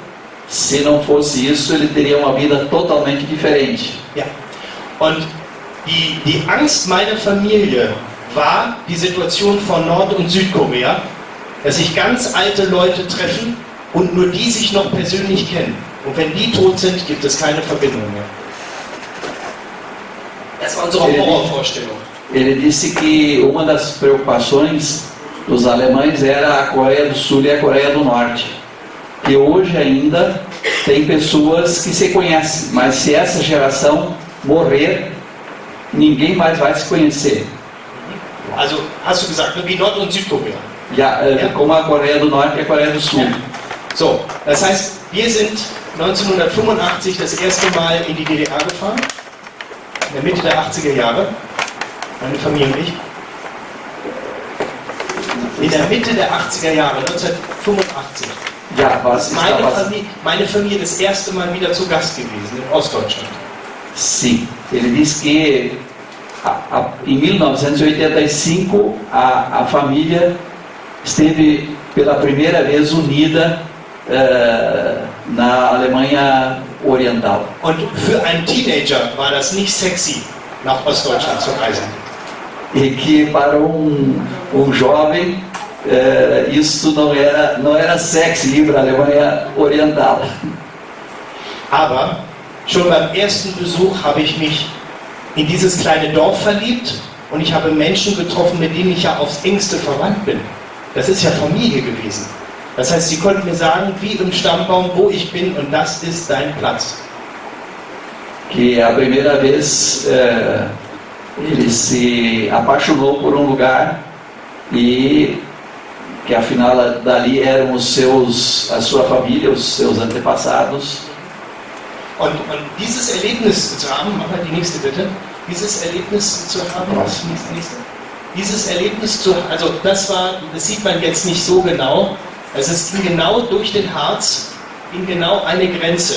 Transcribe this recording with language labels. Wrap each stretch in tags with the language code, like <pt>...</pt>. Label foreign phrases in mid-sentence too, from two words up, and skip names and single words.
<pt>Se não fosse isso, ele teria uma vida totalmente diferente.</pt> <de>Ja. Und Die Angst meiner Familie war die Situation von Nord- und Südkorea, dass sich ganz alte Leute treffen und nur die sich noch persönlich kennen. Und wenn die tot sind, gibt es keine Verbindung mehr. Das war unsere Horrorvorstellung.</de> <pt>Ele disse que uma das preocupações dos alemães era a Coreia do Sul e a Coreia do Norte. Que hoje ainda tem pessoas que se conhecem, mas se essa geração morrer, ninguém mais vai se conhecer.</pt> <de>Also, hast du gesagt, wie Nord- und Südkorea. Ja,</de> <pt>como a Coreia do Norte e a Coreia do Sul.</pt> <de>So, das heißt, wir sind 1985 das erste Mal in die DDR gefahren, in der Mitte der 80er Jahre, meine Familie und ich. In der Mitte der 80er Jahre, 1985. Ja, was Meine Familie das erste Mal wieder zu Gast gewesen in Ostdeutschland.</de> <pt>Sim, ele diz que em 1985 a família esteve pela primeira vez unida na Alemanha Oriental.</pt> <de>Und für einen Teenager war das nicht sexy, nach Ostdeutschland zu reisen.</de> <pt>E que para um jovem isso não era sexy ir para a Alemanha Oriental.</pt> <de>Aber schon beim ersten Besuch habe ich mich in dieses kleine Dorf verliebt und ich habe Menschen getroffen, mit denen ich ja aufs engste verwandt bin. Das ist ja Familie gewesen. Das heißt, sie konnten mir sagen, wie im Stammbaum, wo ich bin und das ist dein Platz.</de> <pt>Que a primeira vez ele se apaixonou por lugar e que afinal dali eram a sua família, os seus antepassados.</pt> <de>Und dieses Erlebnis zu haben, mach mal die nächste bitte, dieses Erlebnis zu haben, dieses Erlebnis also das sieht man jetzt nicht so genau, es ging genau durch den Harz, in genau eine Grenze.</de>